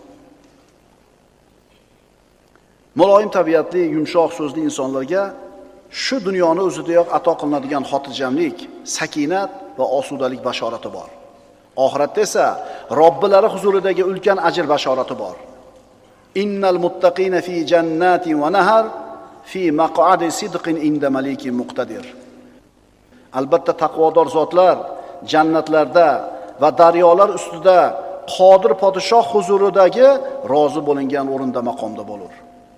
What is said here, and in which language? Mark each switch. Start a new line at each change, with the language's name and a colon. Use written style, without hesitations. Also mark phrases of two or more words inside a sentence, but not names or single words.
Uzbek: Muloyim tabiatli, yumshoq so'zli insonlarga shu dunyoni o'zidayoq ato qilinadigan xotirjamlik, sakinat va osudalik bashorati bor. Oxiratda esa Robbilari huzuridagi ulkan ajr bashorati bor.
Arabic: إن المتقين في جنات ونهر في مقعد صدق عند مليك مقتدر.
Uzbek: Albatta taqvodor zotlar jannatlarda va daryolar ustida qodir podshoh huzuridagi rozi bo'lingan o'rinda maqomda bo'lur.